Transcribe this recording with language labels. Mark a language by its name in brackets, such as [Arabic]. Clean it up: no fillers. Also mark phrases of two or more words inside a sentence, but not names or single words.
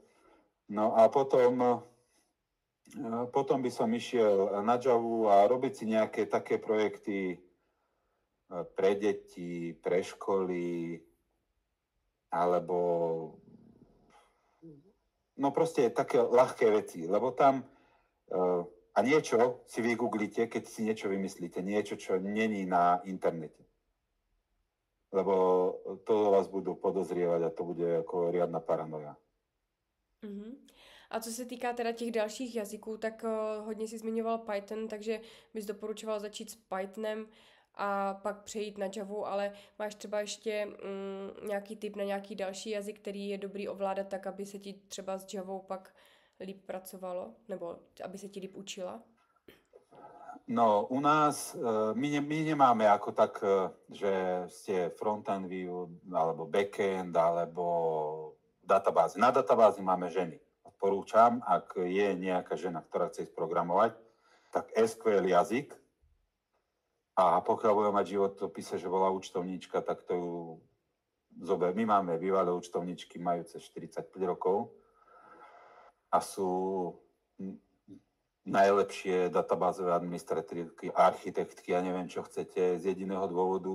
[Slovak] No a potom by som išiel na Javu a robiť si nejaké také projekty pre deti, pre školy, alebo no proste také ľahké veci, lebo tam a niečo si vygooglite, keď si niečo vymyslíte, niečo, čo není na internete. Lebo to vás budú podozrievať a to bude ako riadna paranoja. Uh-huh. [Czech] A co se týká teda těch dalších jazyků, tak hodně si zmiňoval Python, takže bys doporučoval začít s Pythonem a pak přejít na Javu, ale máš třeba ještě nějaký tip na nějaký další jazyk, který je dobrý ovládat tak, aby se ti třeba s Javou pak líp pracovalo, nebo aby se ti líp učila? [Slovak] No, u nás, my nemáme ako tak, že ste front-end view, alebo back-end, alebo databázy. Na databázi máme ženy. Odporúčam, ak je nejaká žena, ktorá chce ísť programovať, tak SQL jazyk. A pokiaľ bude mať životopise, že bola účtovníčka, tak to ju zober. My máme bývalé účtovníčky, majúce 45 rokov a sú najlepšie databázové administratívky, architektky, ja neviem, čo chcete, z jediného dôvodu.